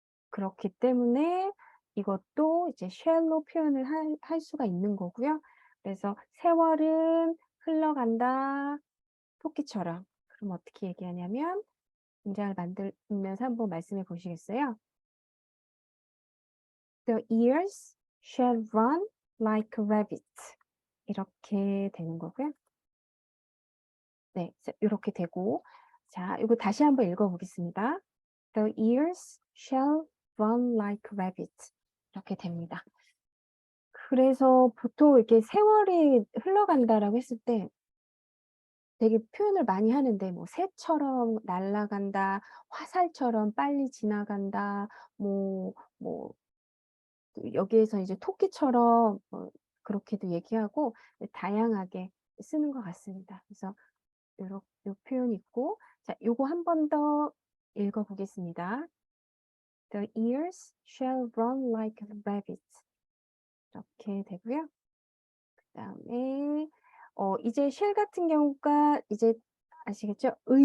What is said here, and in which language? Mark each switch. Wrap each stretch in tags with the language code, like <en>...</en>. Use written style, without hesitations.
<ko>그렇기 때문에 이것도 이제 shall로 표현을 할 수가 있는 거고요. 그래서 "세월은 흘러간다 토끼처럼." 그럼 어떻게 얘기하냐면 문장을 만들면서 한번 말씀해 보시겠어요?</ko> <en>"The years shall run like rabbits."</en> <ko>이렇게 되는 거고요. 네. 요렇게 되고 자, 요거 다시 한번 읽어 보겠습니다.</ko> <en>"The years shall run like rabbits."</en> <ko>이렇게 됩니다. 그래서 보통 이렇게 "세월이 흘러간다."라고 했을 때 되게 표현을 많이 하는데 뭐 "새처럼 날아간다." "화살처럼 빨리 지나간다." 뭐 여기에서 이제 "토끼처럼" 그렇게도 얘기하고 다양하게 쓰는 것 같습니다. 그래서 요 표현이 있고 자, 요거 한 번 더 읽어 보겠습니다.</ko> <en>"The years shall run like rabbits."</en> <ko>이렇게 되고요. 그다음에 이제 쉘 같은 경우가 이제 아시겠죠?</ko>